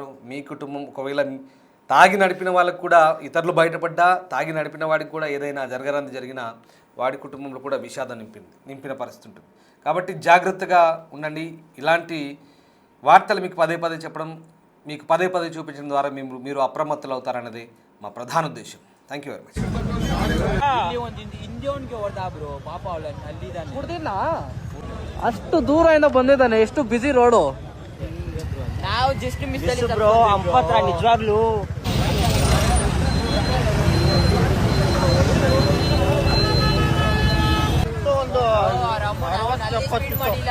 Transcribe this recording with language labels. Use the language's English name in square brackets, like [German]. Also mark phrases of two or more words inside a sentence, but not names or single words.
[Telugu] మీ కుటుంబం ఒకవేళ తాగి నడిపిన వాళ్ళకు కూడా, ఇతరులు బయటపడ్డా తాగి నడిపిన వాడికి కూడా ఏదైనా జరిగినా వాడి కుటుంబంలో కూడా విషాదం నింపిన పరిస్థితి ఉంటుంది. కాబట్టి జాగ్రత్తగా ఉండండి. ఇలాంటి వార్తలు మీకు పదే చెప్పడం, మీకు పదే చూపించడం ద్వారా మీరు అప్రమత్తులు అవుతారన్నది మా ప్రధాన ఉద్దేశం. [English] thank you very much. [Kannada] ಅಷ್ಟು ದೂರದಿಂದ ಬಂದಿದ್ದಾನೆ, ಎಷ್ಟು ಬಿಸಿ ರೋಡು. ನಾವು [English] just miss bro, [Kannada] ಅಂಪತ್ರ ನಿಜವಾಗ್ಲೂ ಮಾಡಿಲ್ಲ.